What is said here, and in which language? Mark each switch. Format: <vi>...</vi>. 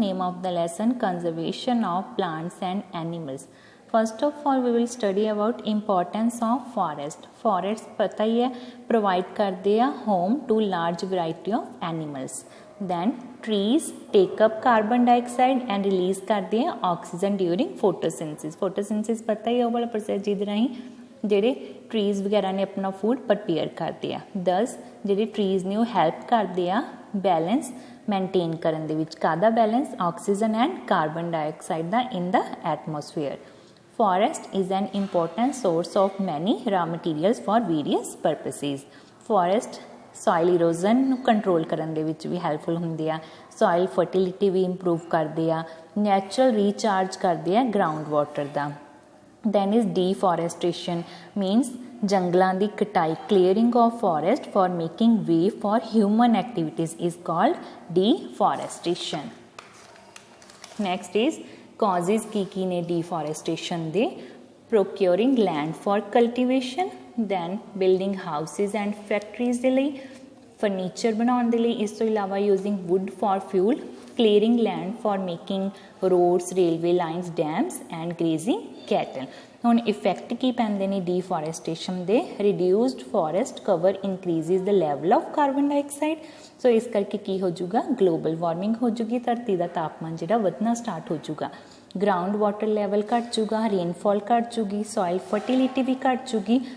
<en>Name of the lesson conservation of plants and animals. First of all we will study about importance of forest. Forest</en> <hi>पता ही है</hi> <en>provide</en> <hi>करते हैं</hi> <en>home to large variety of animals. Then trees take up carbon dioxide and release</en> <hi>करते हैं</hi> <en>oxygen during photosynthesis.</en> <pa>Photosynthesis</pa> <hi>पता ही है वो वाला process जिधर नहीं</hi> <pa>ਜਿਹੜੇ ਟਰੀਜ਼ ਵਗੈਰਾ ਨੇ ਆਪਣਾ ਫੂਡ ਪ੍ਰਪੇਅਰ ਕਰਦੇ ਆ। ਦਸ ਜਿਹੜੇ ਟਰੀਜ਼ ਨੇ ਉਹ ਹੈਲਪ ਕਰਦੇ ਆ ਬੈਲੈਂਸ ਮੇਨਟੇਨ ਕਰਨ ਦੇ ਵਿੱਚ। ਕਾਹਦਾ balance?</pa> <en>Oxygen and carbon dioxide ਦਾ in the atmosphere. Forest is an important source of many raw materials for various purposes.</en> <pa>Forest soil ਇਰੋਜ਼ਨ ਨੂੰ ਕੰਟਰੋਲ ਕਰਨ ਦੇ ਵਿੱਚ ਵੀ ਹੈਲਪਫੁਲ ਹੁੰਦੇ ਆ, ਸੋਇਲ ਫਰਟੀਲਿਟੀ ਵੀ ਇੰਪਰੂਵ ਕਰਦੇ ਆ, ਨੈਚੁਰਲ ਰੀਚਾਰਜ ਕਰਦੇ ਆ ground water ਦਾ।</pa> <en>Then is deforestation, means</en> <pa>jungਲਾਂ ਦੀ ਕਟਾਈ,</pa> <en>clearing of forest for making way for human activities is called deforestation. Next is causes</en> <pa>ਕੀ ਨੇ</pa> <en>deforestation ਦੇ? Procuring land for cultivation, then building houses and factories</en> <pa>ਦੇ ਲਈ,</pa> <en>furniture</en> <pa>ਬਣਾਉਣ ਦੇ ਲਈ, ਇਸ ਤੋਂ ਇਲਾਵਾ</pa> <en>using wood for fuel, clearing land for making roads, railway lines, dams and grazing cattle.</en> <pa>ਹੁਣ ਇਫੈਕਟ ਕੀ ਪੈਂਦੇ ਨੇ ਡੀਫੋਰੈਸਟੇਸ਼ਨ ਦੇ?</pa> <en>Reduced forest cover increases the level of carbon dioxide.</en> <pa>ਸੋ ਇਸ ਕਰਕੇ ਕੀ ਹੋ ਜਾਊਗਾ? ਗਲੋਬਲ ਵਾਰਮਿੰਗ ਹੋ ਜੂਗੀ, ਧਰਤੀ ਦਾ ਤਾਪਮਾਨ ਜਿਹੜਾ ਵਧਣਾ ਸਟਾਰਟ ਹੋ ਜਾਊਗਾ। ਗਰਾਊਂਡ ਵਾਟਰ ਲੈਵਲ ਘੱਟ ਜੂਗਾ, ਰੇਨਫਾਲ ਘੱਟ ਜੂਗੀ, ਸੋਇਲ ਫਰਟੀਲਿਟੀ ਵੀ ਘੱਟ ਜੂਗੀ।</pa>